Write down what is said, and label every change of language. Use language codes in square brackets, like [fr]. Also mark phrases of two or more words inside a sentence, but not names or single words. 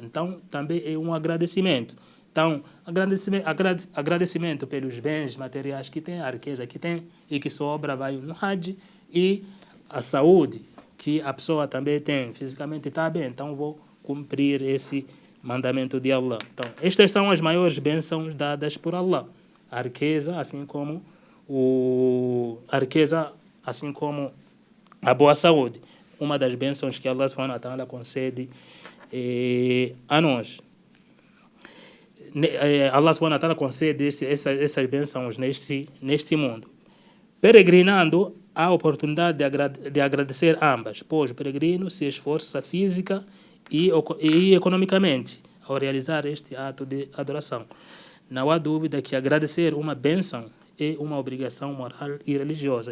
[pt] Então, também é um agradecimento. Então, agradecimento pelos bens materiais que tem, a riqueza que tem e que sobra vai no Hajj, e a saúde que a pessoa também tem, fisicamente está bem, então vou cumprir esse mandamento de Allah. Então, estas são as maiores bênçãos dadas por Allah. A riqueza, assim como a boa saúde. Uma das bênçãos que Allah [ar] سبحانه وتعالى [pt] concede a nós. Allah [ar] سبحانه وتعالى [pt] concede essas bênçãos neste mundo. Peregrinando, há a oportunidade de agradecer ambas, pois o peregrino se esforça física e economicamente ao realizar este ato de adoração. Não há dúvida que agradecer uma bênção é uma obrigação moral e religiosa.